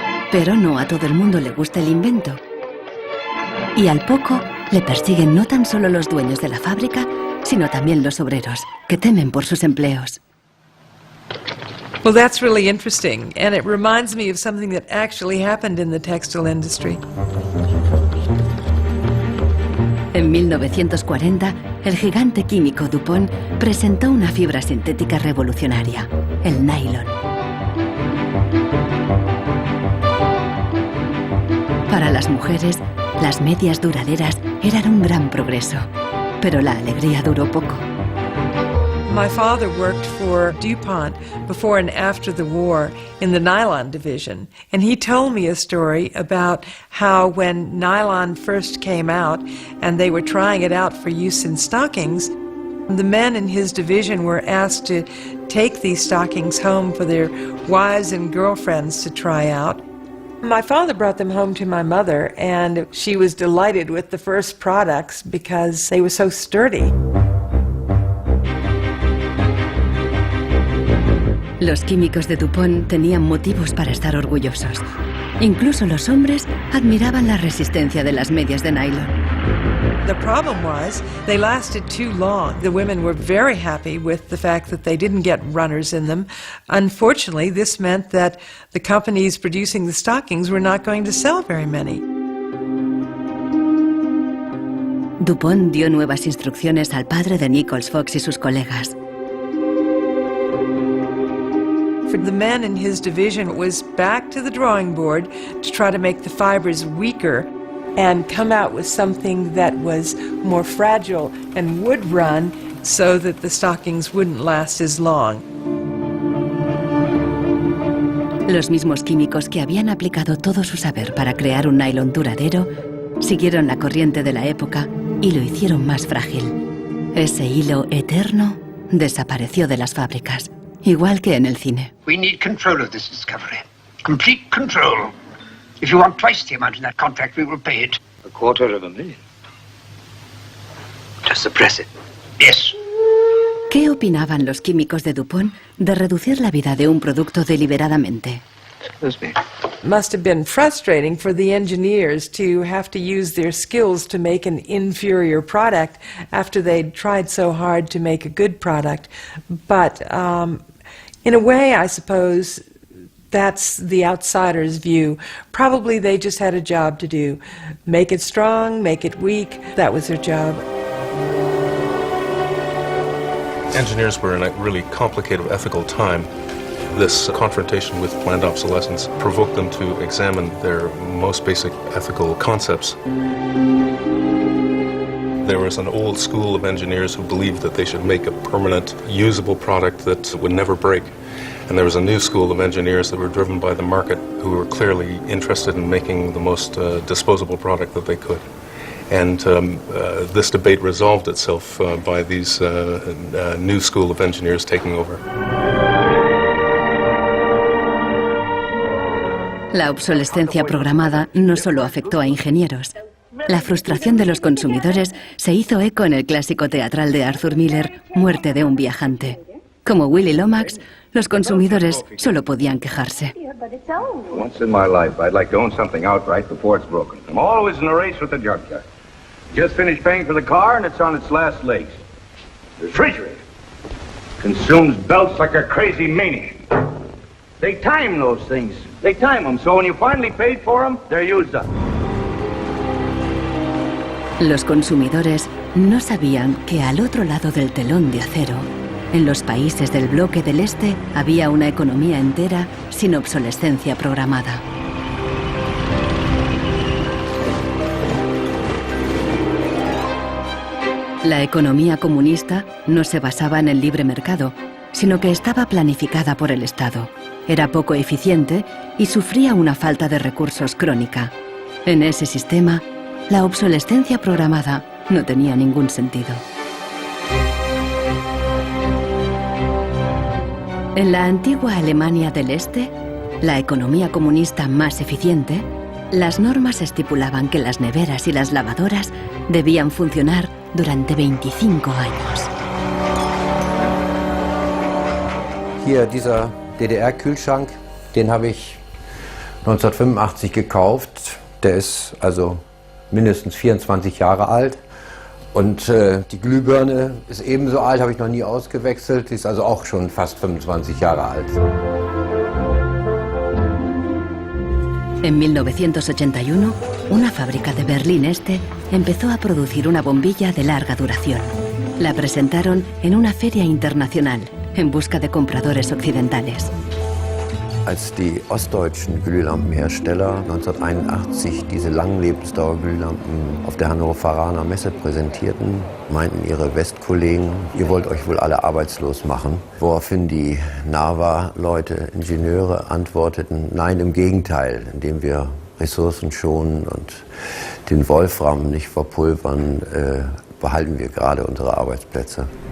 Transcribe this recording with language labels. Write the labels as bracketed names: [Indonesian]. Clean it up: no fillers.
[Spanish] Pero no a todo el mundo le gusta el invento. Y al poco le persiguen no tan solo los dueños de la fábrica, sino también los obreros, que temen por sus empleos. [English] Well, that's really interesting, and it reminds me of something that actually happened in the textile industry. [Spanish] En 1940, el gigante químico DuPont presentó una fibra sintética revolucionaria, el nylon. Para las mujeres, las medias duraderas eran un gran progreso, pero la alegría duró poco. [English] My father worked for DuPont before and after the war in the nylon division, and he told me a story about how when nylon first came out and they were trying it out for use in stockings, the men in his division were asked to take these stockings home for their wives and girlfriends to try out. My father brought them home to my mother, and she was delighted with the first products because they were so sturdy. [Spanish] Los químicos de DuPont tenían motivos para estar orgullosos. Incluso los hombres admiraban la resistencia de las medias de nylon. [English] The problem was they lasted too long. The women were very happy with the fact that they didn't get runners in them. Unfortunately, this meant that the companies producing the stockings were not going to sell very many. [Spanish] DuPont dio nuevas instrucciones al padre de Nichols Fox y sus colegas. [English] For the men in his division, it was back to the drawing board to try to make the fibers weaker and come out with something that was more fragile and would run so that the stockings wouldn't last as long. [Spanish] Los mismos químicos que habían aplicado todo su saber para crear un nylon duradero siguieron la corriente de la época y lo hicieron más frágil. Ese hilo eterno desapareció de las fábricas, igual que en el cine. [English] We need control of this discovery. Complete control. If you want twice the amount in that contract, we will pay it. $250,000. To suppress it. Yes. [Spanish] ¿Qué opinaban los químicos de DuPont de reducir la vida de un producto deliberadamente? [English] Must have been frustrating for the engineers to have to use their skills to make an inferior product after they'd tried so hard to make a good product. But in a way, I suppose, that's the outsider's view. Probably they just had a job to do. Make it strong, make it weak. That was their job. Engineers were in a really complicated ethical time. This confrontation with planned obsolescence provoked them to examine their most basic ethical concepts. There was an old school of engineers who believed that they should make a permanent, usable product that would never break. And there was a new school of engineers that were driven by the market who were clearly interested in making the most disposable product that they could. And this debate resolved itself by these new school of engineers taking over. [Spanish] La obsolescencia programada no solo afectó a ingenieros. La frustración de los consumidores se hizo eco en el clásico teatral de Arthur Miller, Muerte de un viajante. Como Willy Lomax, los consumidores solo podían quejarse. [English] Once in my life, I'd like to own something outright before it's broken. I'm always in a race with the junkyard. Just finished paying for the car and it's on its last legs. The refrigerator consumes belts like a crazy maniac. They time those things. They time them, so when you finally paid for them, they're used up. [Spanish] Los consumidores no sabían que al otro lado del telón de acero, en los países del bloque del Este, había una economía entera sin obsolescencia programada. La economía comunista no se basaba en el libre mercado, sino que estaba planificada por el Estado. Era poco eficiente y sufría una falta de recursos crónica. En ese sistema, la obsolescencia programada no tenía ningún sentido. En la antigua Alemania del Este, la economía comunista más eficiente, las normas estipulaban que las neveras y las lavadoras debían funcionar durante 25 años. [German] Hier, dieser DDR-Kühlschrank, den habe ich 1985 gekauft. Der ist also mindestens 24 Jahre alt. Und die Glühbirne ist ebenso alt, habe ich noch nie ausgewechselt. Die ist also auch schon fast 25 Jahre alt. [Spanish] En 1981, una fábrica de Berlín Este empezó a producir una bombilla de larga duración. La presentaron en una feria internacional en busca de compradores occidentales. [German] Als die ostdeutschen Glühlampenhersteller 1981 diese Langlebensdauerglühlampen auf der Hannoveraner Messe präsentierten, meinten ihre Westkollegen, ihr wollt euch wohl alle arbeitslos machen. Woraufhin die NAVA-Leute, Ingenieure, antworteten, nein, im Gegenteil, indem wir Ressourcen schonen und den Wolfram nicht verpulvern, behalten wir gerade unsere Arbeitsplätze.